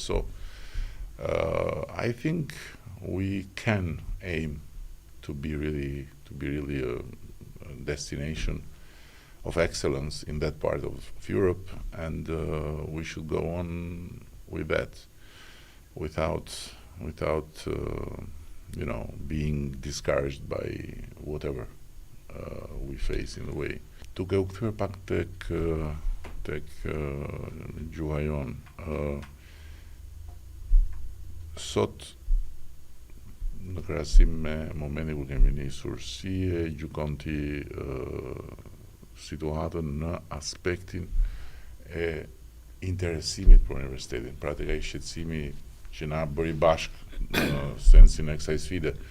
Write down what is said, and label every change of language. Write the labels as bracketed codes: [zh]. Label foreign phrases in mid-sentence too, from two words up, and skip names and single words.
[en] So I think we can aim to be really a destination of excellence in that part of Europe, and we should go on with that without being discouraged by whatever we face in the way. [sq] Duke u kthyer pak tek gjuha jon. Sot në krahasim me momentin kur kemi nisur, si e gjykon ti situatën në aspektin e interesimit për universitetin, pra tek ai shqetësimi që na bëri bashk në sensin e kësaj sfide.